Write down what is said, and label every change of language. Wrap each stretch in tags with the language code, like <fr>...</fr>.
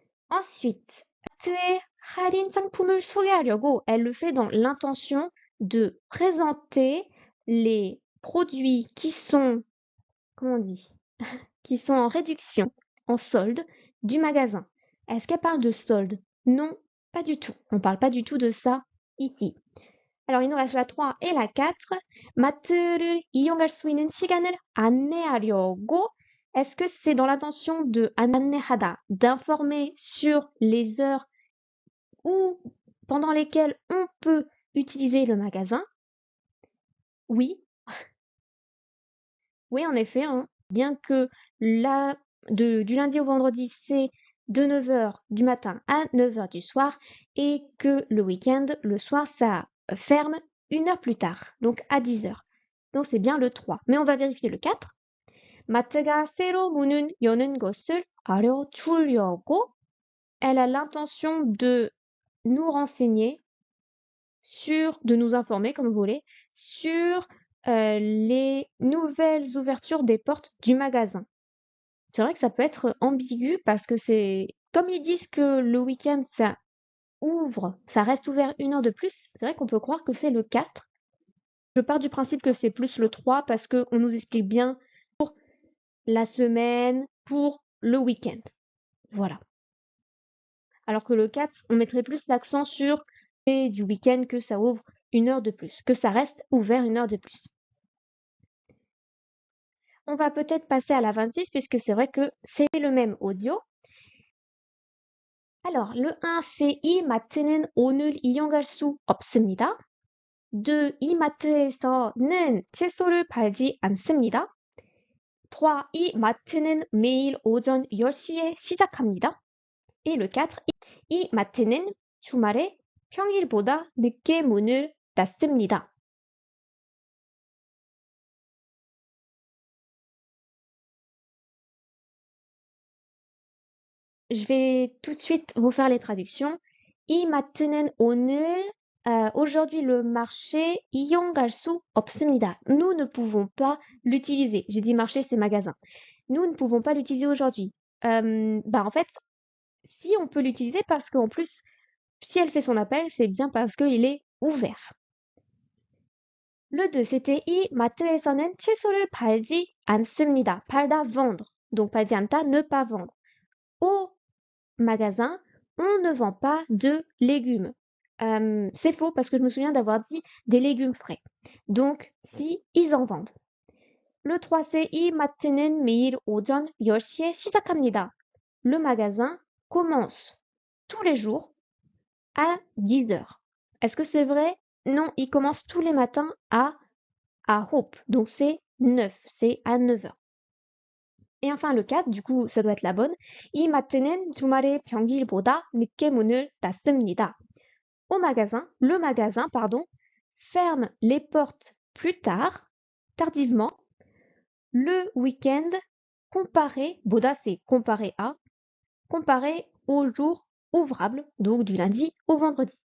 <fr>Ensuite,</fr> <ko>마트의 할인 상품을 소개하려고,</ko> <fr>elle le fait dans l'intention de présenter les produits qui sont, comment on dit, qui sont en réduction, en solde, du magasin. Est-ce qu'elle parle de solde? Non, pas du tout. On ne parle pas du tout de ça ici. Alors, il nous reste la 3 et la 4.</fr> <ko>마트를 이용할 수 있는 시간을 안내하려고.</ko> <fr>Est-ce que c'est dans l'intention de 안내하다, d'informer sur les heures où, pendant lesquelles on peut utiliser le magasin? Oui. Oui, en effet, hein. Bien que du lundi au vendredi, c'est de 9 heures du matin à 9 heures du soir et que le week-end, le soir, ça ferme 1 heure plus tard, donc à 10 heures. Donc c'est bien le 3. Mais on va vérifier le 4.</fr> <ko>마트가 새로 문을 여는 것을 알려주려고.</ko> <fr>Elle a l'intention de nous renseigner de nous informer, comme vous voulez, sur les nouvelles ouvertures des portes du magasin. C'est vrai que ça peut être ambigu parce que c'est, comme ils disent que le week-end ça ouvre, ça reste ouvert 1 heure de plus, c'est vrai qu'on peut croire que c'est le 4. Je pars du principe que c'est plus le 3 parce qu'on nous explique bien pour la semaine, pour le week-end. Voilà. Alors que le 4, on mettrait plus l'accent sur du week-end que ça ouvre 1 heure de plus, que ça reste ouvert 1 heure de plus. On va peut-être passer à la 26 puisque c'est vrai que c'est le même audio. Alors, le 1, c'est</fr> <ko>이 마트는 오늘 이용할 수 없습니다. 2, 이 마트에서는 채소를 팔지 않습니다. 3, 이 마트는 매일 오전 10시에 시작합니다.</ko> <fr>Et le 4,</fr> <ko>이 마트는 주말에 평일보다 늦게 문을 닫습니다.</ko> <fr>Je vais tout de suite vous faire les traductions.</fr> <ko>이 마트는 오늘,</ko> <fr>aujourd'hui le marché</fr> <ko>이용할 수 없습니다.</ko> <fr>Nous ne pouvons pas l'utiliser. J'ai dit marché, c'est magasin. Nous ne pouvons pas l'utiliser aujourd'hui. En fait, si on peut l'utiliser parce qu'en plus, si elle fait son appel, c'est bien parce qu'il est ouvert. Le 2, c'était</fr> <ko>이 마트에서는 채소를 팔지 않습니다. 팔다, vendre.</ko> <fr>Donc 팔지 않다, ne pas vendre. Au magasin, on ne vend pas de légumes. C'est faux parce que je me souviens d'avoir dit des légumes frais. Donc, si, ils en vendent. Le 3, c'est</fr> <ko>이 마트는 매일 오전 10시에 시작합니다.</ko> <fr>Le magasin commence tous les jours à 10 heures. Est-ce que c'est vrai? Non, il commence tous les matins à Hope. Donc c'est 9, c'est à 9 heures. Et enfin le 4, du coup ça doit être la bonne.</fr> <ko>이 마트는 주말에 평일보다 늦게 문을 닫습니다.</ko> <fr>Au magasin, le magasin, pardon, ferme les portes plus tard, tardivement, le week-end, comparé, boda c'est comparé à, comparé aux jours ouvrables, donc du lundi au vendredi.</fr>